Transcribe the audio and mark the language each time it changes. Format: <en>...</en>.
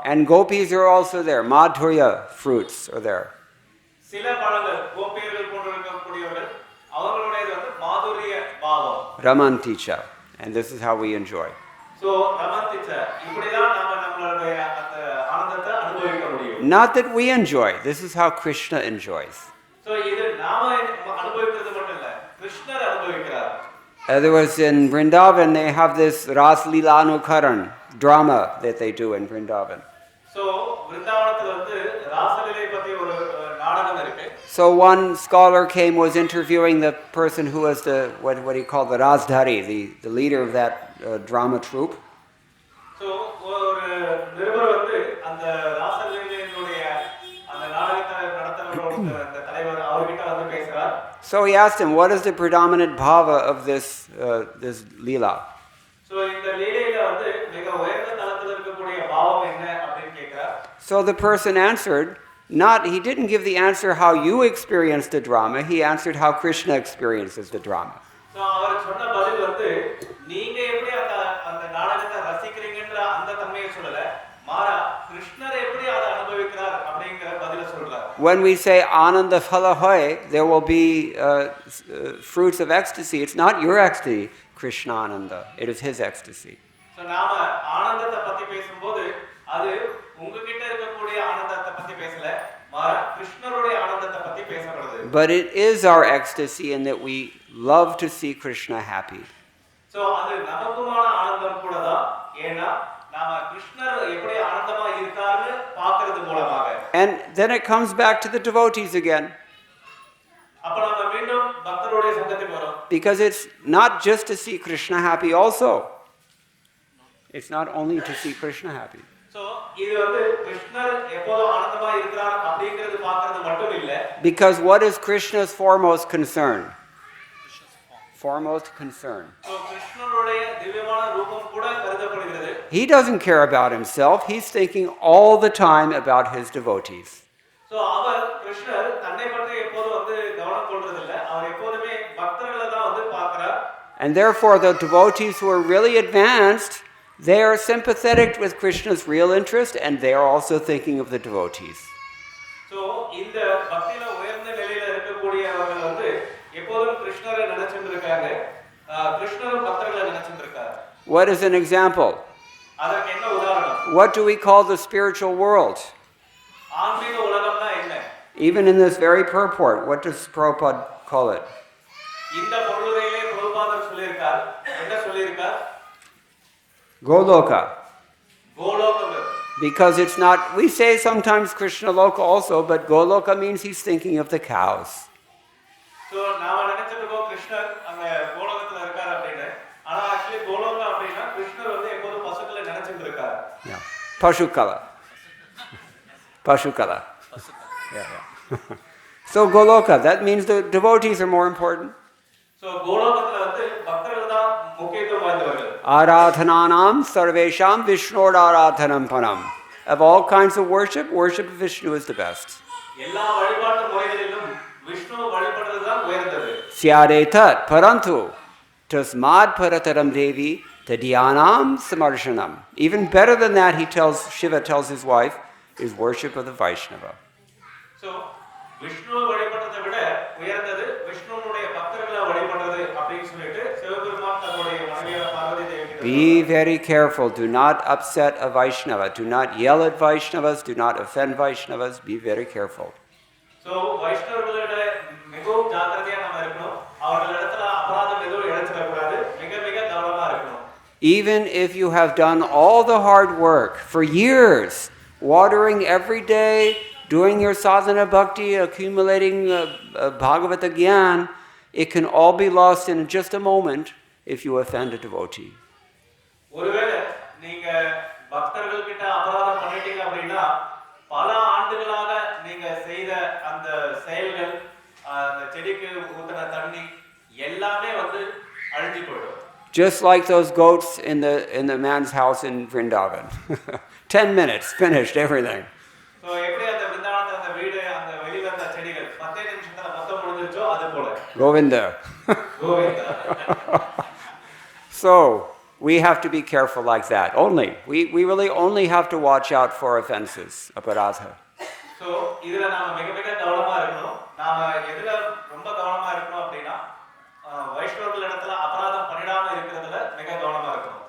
<en>And gopis are also there. Madhurya fruits are there.</en> <ta>சில பழங்கள் கோபியர்கள் போன்று இருக்கக்கூடியவர்கள் அவர்களுடையது வந்து மாதுரிய பாவம்.</ta> <en>Ramanticha. And this is how we enjoy.</en> <ta>So ரமந்திச்ச இப்படிதான் நாம நம்மளுடைய அந்த ஆனந்தத்தை அனுபவிக்க முடியும்.</ta> <en>Not that we enjoy. This is how Krishna enjoys.</en> <ta>So இது நாம அனுபவிக்கிறது மட்டும் இல்ல, கிருஷ்ணர் அனுபவிக்கிறார்.</ta> <en>There was in Vrindavan, they have this Ras Leela Anukaran drama that they do in Vrindavan.</en> <ta>So விருந்தாவனத்துல வந்து ராசலீலை பத்தி ஒரு நாடகம் இருக்கு.</ta> <en>So one scholar was interviewing the person who was what he called the Rajdhari, the leader of that drama troupe.</en> <ta>So ஒரு நிருபர் வந்து அந்த ராசலீலையினுடைய அந்த நாடகத்தை நடத்துறவரோட அந்த தலைவர் அவர்கிட்ட வந்து பேசுறார்.</ta> <en>So he asked him, what is the predominant bhava of this leela?</en> <ta>So இந்த லீலையில வந்து மிக உயர்ந்த தளத்துல இருக்கக்கூடிய பாவம் என்ன அப்படினு கேக்குறார்.</ta> <en>So the person answered, he didn't give the answer how you experienced the drama, he answered how Krishna experiences the drama.</en> <ta>So அவர் சொன்ன பதில் வந்து நீங்க எப்படி அந்த நாடகத்தை ரசிக்கிறீங்கன்ற அந்த தன்மையை சொல்லல, மாறா கிருஷ்ணர் எப்படி அதை அனுபவிக்கிறார் அப்படிங்கற பதில சொல்றார்.</ta> <en>When we say</en> <bn>ananda phala hoy,</bn> <en>there will be fruits of ecstasy. It's not your ecstasy, Krishna ananda. It is his ecstasy.</en> <ta>So நாம ஆனந்தத்தை பத்தி பேசும்போது அது உங்ககிட்ட இருக்கக்கூடிய ஆனந்தத்தை பத்தி பேசல, மாறா கிருஷ்ணருடைய ஆனந்தத்தை பத்தி பேசப்படுது.</ta> <en>But it is our ecstasy in that we love to see Krishna happy.</en> <ta>So அது நமக்குமான ஆனந்தம் கூடதான், ஏனா நாம கிருஷ்ணர் எப்படி ஆனந்தமா இருக்காருன்னு பார்க்கிறது மூலமாக.</ta> <en>And then it comes back to the devotees again.</en> <ta>அப்ப நாம மீண்டும் பக்தருடைய சங்கத்துக்கு வரோம்.</ta> <en>Because it's not just to see Krishna happy also. It's not only to see Krishna happy.</en> <ta>So இது வந்து கிருஷ்ணர் எப்போதும் ஆனந்தமா இருக்கிறார் அப்படிங்கிறது பார்க்கிறது மட்டும் இல்ல.</ta> <en>Because what is Krishna's foremost concern? Foremost concern.</en> <ta>So கிருஷ்ணருடைய திவ்யமான ரூபம் கூட கருதப்படுகிறது.</ta> <en>He doesn't care about himself. He's thinking all the time about his devotees.</en> <ta>So அவர் கிருஷ்ணர் தன்னை பற்றி எப்போதும் வந்து கவனம் கொள்றது இல்ல. அவர் எப்போதுமே பக்தர்களை தான் வந்து பார்க்கிறார்.</ta> <en>And therefore the devotees who are really advanced, they are sympathetic with Krishna's real interest and they are also thinking of the devotees.</en> <ta>So இந்த பக்தியில உயர்ந்த நிலையில இருக்கக்கூடியவர்கள் வந்து எப்போதும் கிருஷ்ணரை நினைச்சிட்டு இருக்காங்க. கிருஷ்ணரும் பக்தர்களை நினைச்சிட்டு இருக்காரு.</ta> <en>What is an example?</en> <ta>அதற்கு என்ன உதாரணம்?</ta> <en>What do we call the spiritual world?</en> <ta>ஆன்மீக உலகம்னா என்ன?</ta> <en>Even in this very purport, what does Prabhupada call it?</en> <ta>இந்த பொருளுரையிலே பிரபுபாதர் சொல்லியிருக்கார். என்ன சொல்லியிருக்கார்?</ta> <en>Goloka.</en> <ta>Golokam.</ta> <en>Because it's not, we say sometimes Krishna Loka also, but Goloka means he's thinking of the cows.</en> <ta>So நாம நினைச்சிட்டு இருக்கோம் கிருஷ்ணர் அங்க கோலோகத்துல இருக்கார் அப்படினு. ஆனா actually கோலோகம் அப்படினா கிருஷ்ணர் வந்து எப்போதும் பசுக்களை நினைச்சிட்டு இருக்கார்.</ta> <en>Yeah.</en> <ta>Pashukala. Pashukala.</ta> <en>Yeah. So Goloka, that means the devotees are more important.</en> <ta>So கோலோகத்துல வந்து பக்தர்கள் தான் முக்கியத்துவம் வாய்ந்தவர்கள்.</ta> <sa>Aradhananam sarvesham Vishnur aradhanam panam.</sa> <en>Of all kinds of worship, worship of Vishnu is the best.</en> <ta>எல்லா வழிபாட்டு முறைகளிலும் விஷ்ணு வழிபடுறது தான் உயர்ந்தது.</ta> <sa>Syadetat parantu tasmad parataram devi tadyanam samarshanam.</sa> <en>Even better than that, Shiva tells his wife, is worship of the Vaishnava.</en> <ta>So Vishnu வழிபடுறதை விட உயர்ந்தது விஷ்ணுனுடைய பக்தர்களை வழிபடுறது அப்படினு சொல்லிட்டு சிவபெருமான் தன்னுடைய மனைவியான பார்வதி தேவிக்கு</ta> <en>Be very careful. Do not upset a Vaishnava. Do not yell at Vaishnavas. Do not offend Vaishnavas. Be very careful. So</en> <ta>So வைஷ்ணவர்களோட மிகவும் ஜாக்கிரதையா நாம இருக்கணும். அவர்களிடத்துல அபராதம் எதுவும் இழைச்சிட கூடாது. மிக மிக கவனமா இருக்கணும்.</ta> <en>Even if you have done all the hard work for years, watering every day, doing your sadhana bhakti, accumulating Bhagavata Gyan, it can all be lost in just a moment if you offend a devotee.</en> <ta>ஒருவேளை நீங்க பக்தர்கள் கிட்ட அபராதம் பண்ணிட்டீங்க அப்படின்னா பல ஆண்டுகளாக நீங்க செய்த அந்த செயல்கள் அந்த செடிக்கு ஊத்துன தண்ணி எல்லாமே வந்து அழிஞ்சு போயிடும்.</ta> <en>Just like those goats in the man's house in Vrindavan. 10 minutes, finished everything.</en> <ta>So எப்படி அந்த விருந்தாவனத்துல அந்த வீடு அந்த வெளியில அந்த செடிகள் 10 நிமிஷத்துல மொத்தம் முடிஞ்சிருச்சோ அது போல.</ta> <sa>Govinda.</sa> <ta>Govinda.</ta> <en>So, we have to be careful like that. We really only have to watch out for offenses, aparadha.</en> <ta>So, இதுல நாம மிக மிக கவனமா இருக்கணும். நாம எதுல ரொம்ப கவனமா இருக்கணும் அப்படினா வைஷ்ணவர்களிடத்துல அபராதம் பண்ணிடாம இருக்குறதுல மிக கவனமா இருக்கணும்.</ta>